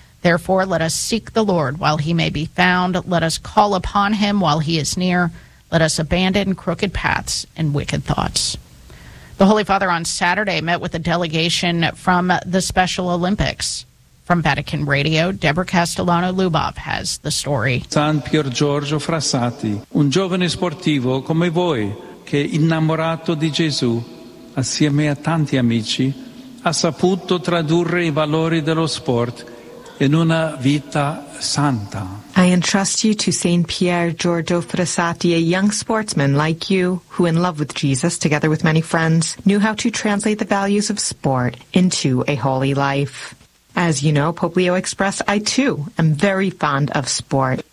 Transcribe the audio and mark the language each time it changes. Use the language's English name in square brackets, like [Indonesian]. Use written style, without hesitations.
[English] Therefore, let us seek the Lord while he may be found. Let us call upon him while he is near. Let us abandon crooked paths and wicked thoughts." The Holy Father on Saturday met with a delegation from the Special Olympics. From Vatican Radio, Deborah Castellano-Lubov has the story. [Italian] San Pier Giorgio Frassati, un giovane sportivo come voi, che innamorato di Gesù, assieme a tanti amici, ha saputo tradurre i valori dello sport in una vita santa. [English] I entrust you to Saint Pier Giorgio Frassati, a young sportsman like you, who in love with Jesus, together with many friends, knew how to translate the values of sport into a holy life. As you know, Pope Leo expressed, "I too am very fond of sport.